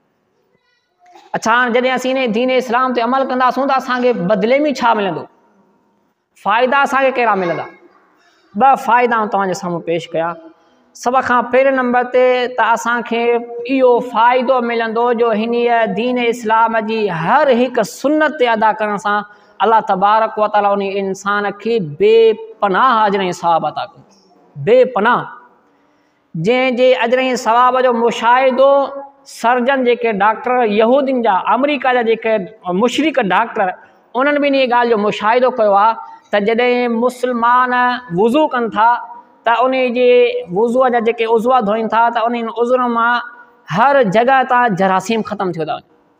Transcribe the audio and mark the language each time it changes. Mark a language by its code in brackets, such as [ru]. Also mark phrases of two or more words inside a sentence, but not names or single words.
[sd] अच्छा, जॾहिं असीं इन दीन इस्लाम ते अमल कंदासूं त असांखे बदिले में छा मिलंदो? फ़ाइदा असांखे कहिड़ा मिलंदा? ॿ फ़ाइदा तव्हांजे साम्हूं पेश कया। सभ खां पहिरें नंबर ते त असांखे इहो फ़ाइदो मिलंदो जो हिन दीन इस्लाम जी हर हिकु सुन्नत ते अदा करण सां [ar] الله تبارك وتعالى [sd] उन इंसान खे बेपनाह अजर ऐं सवाब अता कंदो। बेपनाह जंहिंजे अजर ऐं सवाब जो मुशाहिदो सर्जन जेके डॉक्टर यहूदियुनि जा, अमरीका जा जेके मुशरिक डॉक्टर, उन्हनि बि इन ॻाल्हि जो मुशाहिदो कयो आहे त जॾहिं मुस्लमान वुज़ू कनि था त उन जे वुज़ूअ जा जेके उज़वा धोइनि था त उन उज़ुनि मां हर जॻह तां जरासीम ख़तमु थियो था वञनि।